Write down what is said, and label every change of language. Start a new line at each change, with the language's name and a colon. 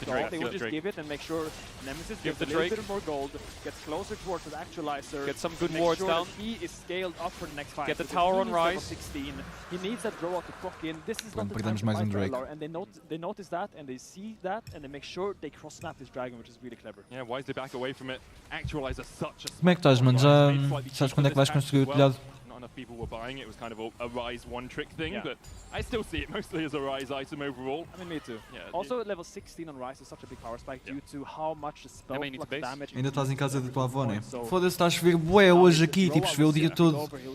English: They will just give it and make sure Nemesis gets a little bit more gold, gets closer towards the actualizer. Get some good wards down. He is scaled up for the next fight. Get the tower on rise. 16. He needs that draw out to proc in. This is not the time time to fight Drake. LR, and they notice that, and they see that, and they make sure they cross-snap this dragon, which is really clever. Yeah, why is they back away from it? Actualizer such a...
Portuguese: Como é que estás, mano? Já sabes quando é que vais construir o telhado?
English: Enough people were buying it. It was kind of a Rise one-trick thing, but I still see it mostly as a Rise item overall. I mean, me too. Yeah, also, level 16 on Rise is such a big power spike due to how much the spell damage...
Portuguese: Ainda estás em casa da tua avó, né? Foda-se, estás a chover bué hoje aqui, tipo, choveu o dia todo.